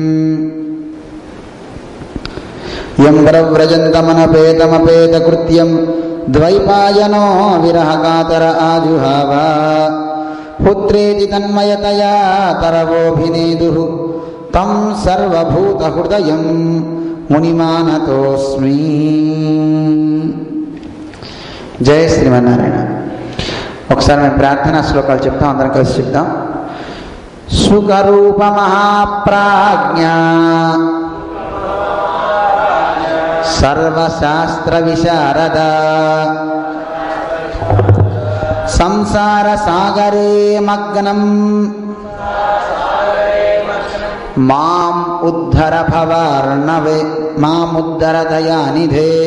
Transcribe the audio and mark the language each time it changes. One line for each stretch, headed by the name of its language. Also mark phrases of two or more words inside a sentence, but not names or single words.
Sanskrit: यं प्रव्रजन्तमनपेतमपेतकृत्यं द्वैपायनो विरहकातर आजुहाव पुत्रेति तन्मयतया तरवोऽभिनेदुः तं सर्वभूतहृदयं मुनिमानतोऽस्मि। जय శ్రీమన్నారాయణ।
Telugu: ఒకసారి మేము ప్రార్థనా శ్లోకాలు చెప్తాం, అందరం కలిసి చెప్తాం.
Sanskrit: సుఖరూప మహాప్రాజ్ఞ సర్వశాస్త్ర విశారద సంసార సాగరే మగ్నం మాం ఉద్ధర భవార్ణవే మాముద్ధర దయానిధే.